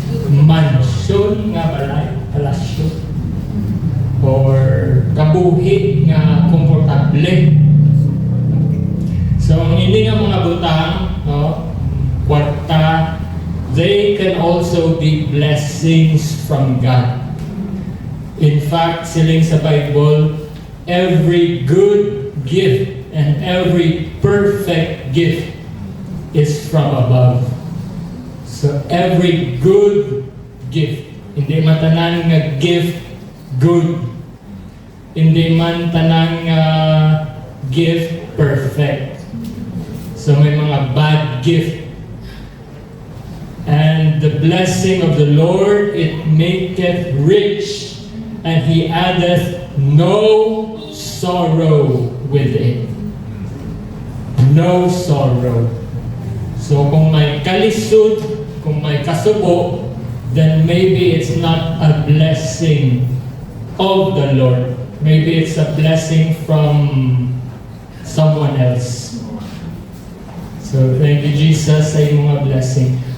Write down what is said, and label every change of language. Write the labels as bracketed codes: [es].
[hil] Mansyon nga balay. Palasyo. Or kabuhi nga komportable. [en] So [hil] ang hindi nga mga butang, no, kwarta, [en] they can also be blessings from God. In fact, [hil] siling sa [en] Bible, every good gift and every perfect gift is from above. [hil] So every good gift, hindi matanan nga gift good, hindi man tanang gift perfect. So may mga bad gift. [en] And the blessing of the Lord, it maketh rich, and He addeth no sorrow with it. No sorrow. So [hil] kung may kalisod, kung may kasubo, [en] then maybe it's not a blessing of the Lord. Maybe it's a blessing from someone else. So thank you, Jesus, [hil] sa iyong mga blessing.